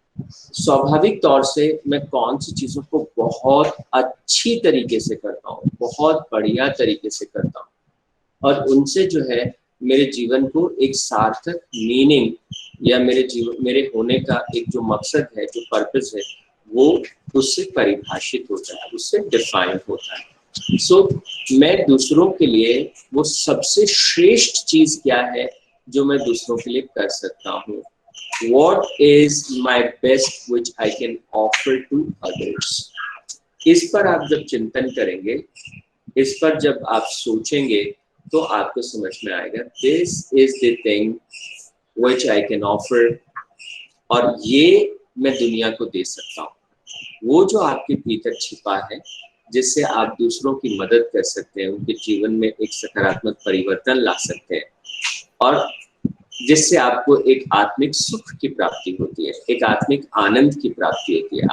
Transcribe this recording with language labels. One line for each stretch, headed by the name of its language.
Hindi: स्वाभाविक तौर से मैं कौन सी चीजों को बहुत अच्छी तरीके से करता हूँ, बहुत बढ़िया तरीके से करता हूँ, और उनसे जो है मेरे जीवन को एक सार्थक मीनिंग, या मेरे होने का एक जो मकसद है, जो पर्पस है, वो उससे परिभाषित होता है, उससे डिफाइन होता है। सो मैं दूसरों के लिए वो सबसे श्रेष्ठ चीज क्या है जो मैं दूसरों के लिए कर सकता हूँ?
English: What is my best which I can offer to others?
Hindi: इस पर आप जब चिंतन करेंगे, इस पर जब आप सोचेंगे, तो आपको समझ में आएगा
English: this is the thing which I can offer,
Hindi: और ये मैं दुनिया को दे सकता हूँ। वो जो आपके भीतर छिपा है, जिससे आप दूसरों की मदद कर सकते हैं, उनके जीवन में एक सकारात्मक परिवर्तन ला सकते हैं, और जिससे आपको एक आत्मिक सुख की प्राप्ति होती है, एक आत्मिक आनंद की प्राप्ति होती है।